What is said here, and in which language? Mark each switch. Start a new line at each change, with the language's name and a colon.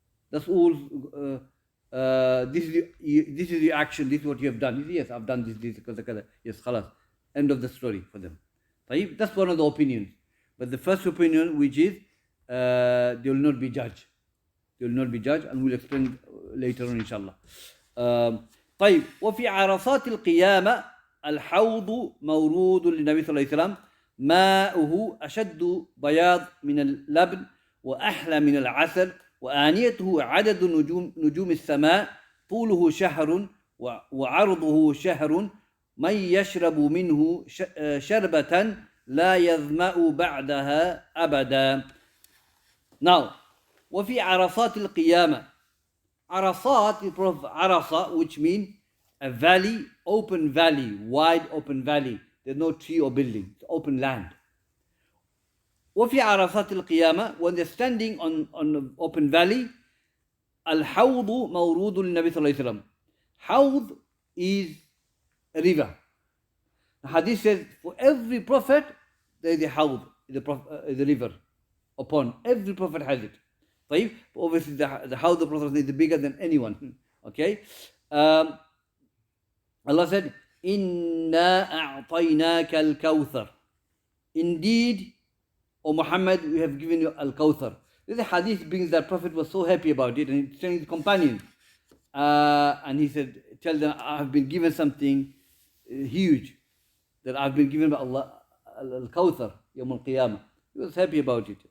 English: That's all. This is the action, this is what you have done. Yes, I've done this, kaza. Yes, khalas. End of the story for them. That's one of the opinions. But the first opinion, which is, they will not be judged. They will not be judged, and we'll explain later on, inshallah.
Arabic: طيب وفي عرصات القيامة الحوض مورود للنبي صلى الله عليه وسلم ماؤه أشد بياض من اللبن وأحلى من العسل وآنيته عدد نجوم السماء طوله شهر وعرضه شهر من يشرب منه شربة لا يظمأ بعدها أبدا.
English: Now,
Arabic: وفي عرصات القيامة.
English: Arasat is from Arasa, which means a valley, open valley, wide open valley. There's no tree or building, it's open land.
Arabic: وفي عرصات القيامة,
English: when they're standing on the open valley,
Arabic: الحوض مورود للنبي صلى الله عليه وسلم.
English: Hawd is a river. The hadith says, for every prophet, there is a hawd, is a river, a pond. Every prophet has it.
Arabic: طيب,
English: obviously the hawd of the Prophet is bigger than anyone. Okay? Allah said,
Arabic: إِنَّا أَعْطَيْنَاكَ الْكَوْثَرِ.
English: Indeed, O Muhammad, we have given you Al-Kawthar. This hadith brings that Prophet was so happy about it, and he's telling his companions. And he said, tell them, I have been given something huge, that I've been given by Allah, Al-Kawthar, Yawm Al-Qiyamah. He was happy about it.